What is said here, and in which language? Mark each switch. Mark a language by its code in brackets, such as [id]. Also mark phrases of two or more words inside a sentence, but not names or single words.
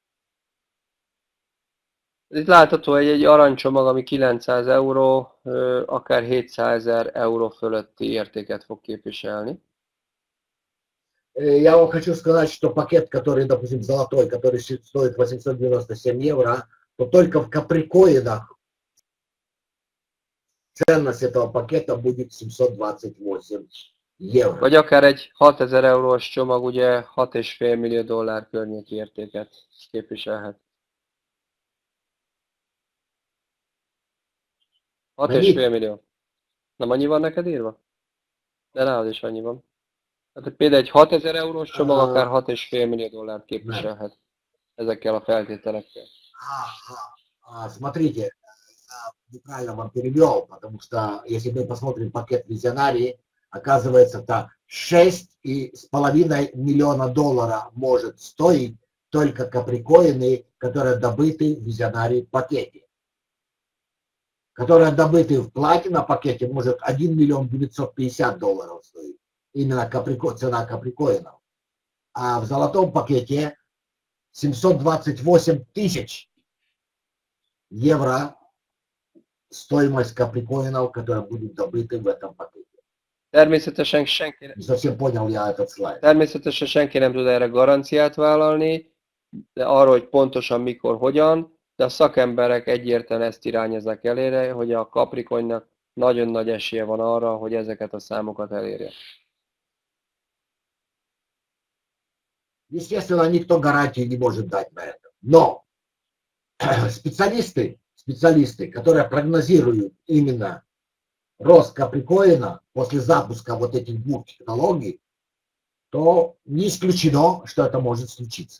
[hu] Itt látható egy aranycsomag, ami 900 euró, akár 700 000 euró fölötti értéket fog képviselni. [ru] Я вам хочу сказать, что пакет, который, допустим, золотой, который стоит 897 евро, то только в каприкоинах ценность этого пакета будет 728 евро. [hu] Vagy akár egy 6000 eurós csomag, ugye 6,5 millió dollár környéki értéket képviselhet. 6,5 millió. Nem annyi van neked írva? De nálad is annyi van. Hát például egy 6000 eurós csomag akár 6,5 millió dollárt képviselhet ezekkel a feltételekkel. [ru] Смотрите, неправильно вам перевел, потому что если мы посмотрим пакет визионарии, оказывается, 6,5 миллиона долларов может стоить только каприкоины, которые добыты в визионарии пакете. Которые добыты в платина пакете, может 1 миллион 950 долларов стоит. Именно цена каприкоинов. А в золотом пакете 728 тысяч евро стоимость каприкоинов, которые будут добыты в этом пакете. [hu] Természetesen senki, [ru] Не совсем понял я этот слайд. [hu] Természetesen senki nem tud erre garanciát vállalni, de arra, hogy pontosan mikor, hogyan, de a szakemberek egyértelműen ezt irányoznak elére, hogy a Capricornnak nagyon nagy esélye van arra, hogy ezeket a számokat elérje. [ru] Естественно, никто гарантии не может дать на это. Но специалисты, которые прогнозируют именно рост каприкоина после запуска вот этих двух технологий, то не исключено, что это может случиться.